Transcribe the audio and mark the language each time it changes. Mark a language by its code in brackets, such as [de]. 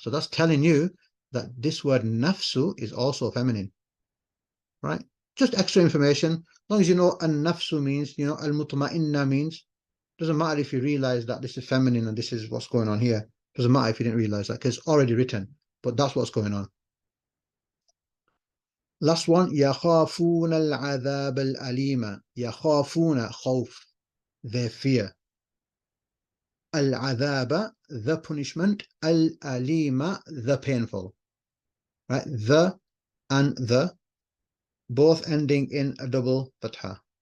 [en] So that's telling you that this word nafsu is also feminine, right? Just extra information. As long as you know an-nafsu means, you know, al-mutma'inna means, doesn't matter if you realize that this is feminine and this is what's going on here. Doesn't matter if you didn't realize that because it's already written, but that's what's going on. Last one, [ar] يَخَافُونَ الْعَذَابَ الْأَلِيمَ. [en] يَخَافُونَ, khawf, they fear. Al-'adhaba, the punishment. Al-alima, the painful. Right? The and the, both ending in a double fatha.